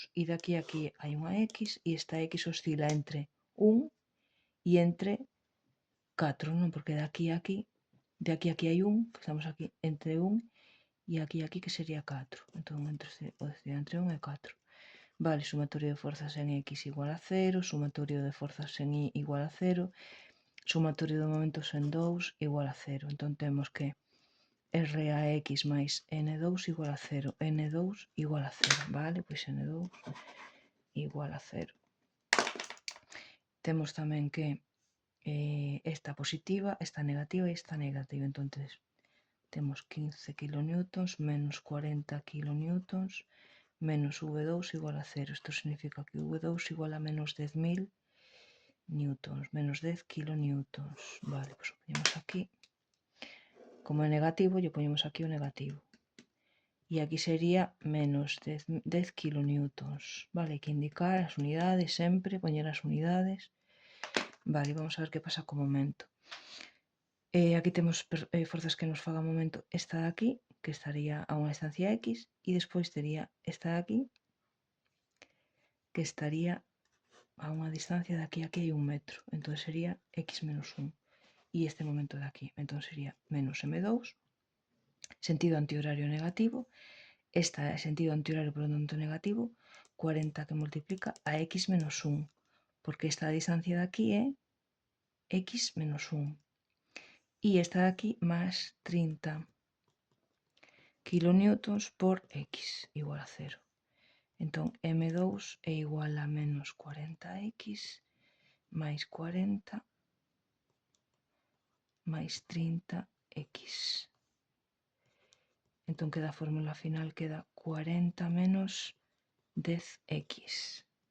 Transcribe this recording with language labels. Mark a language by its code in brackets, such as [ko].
[gl] E daqui a aquí hai unha X e esta X oscila entre 1 e entre 4, non? Porque de aquí a aquí hai 1, que estamos aquí entre 1 e aquí que sería 4. Entón, entre 1 e 4. Vale, sumatorio de forzas en X igual a 0, sumatorio de forzas en Y igual a 0, sumatorio de momentos en 2 igual a 0. Entón temos que RAX máis N2 igual a 0, N2 igual a 0, vale? Pois N2 igual a 0. Temos tamén que esta positiva, esta negativa e esta negativa. Entón temos 15 kN menos 40 kN menos V2 igual a 0. Isto significa que V2 igual a menos 10.000 newtons, menos 10 kN. Vale, pois o poñemos aquí. Como é negativo, lle poñemos aquí o negativo. E aquí sería menos 10 kN. Vale, hai que indicar as unidades sempre, poñer as unidades. Vale, vamos a ver que pasa co momento. Aquí temos forzas que nos fagan momento esta de aquí, que estaría a unha distancia X, e despois tería esta de aquí, que estaría a unha distancia de aquí a aquí hai 1 metro. Entón sería X menos 1. E este momento de aquí. Entón sería menos M2, sentido antihorario negativo, esta é sentido antihorario por tanto negativo, 40 que multiplica a x menos 1, porque esta distancia de aquí é x menos 1. [es] Y esta de aquí más 30 kilonewtons por x igual a 0. [gl] Entonces M2 é igual a menos 40x máis 40 máis 30x. Entón queda a fórmula final, queda 40 menos 10x.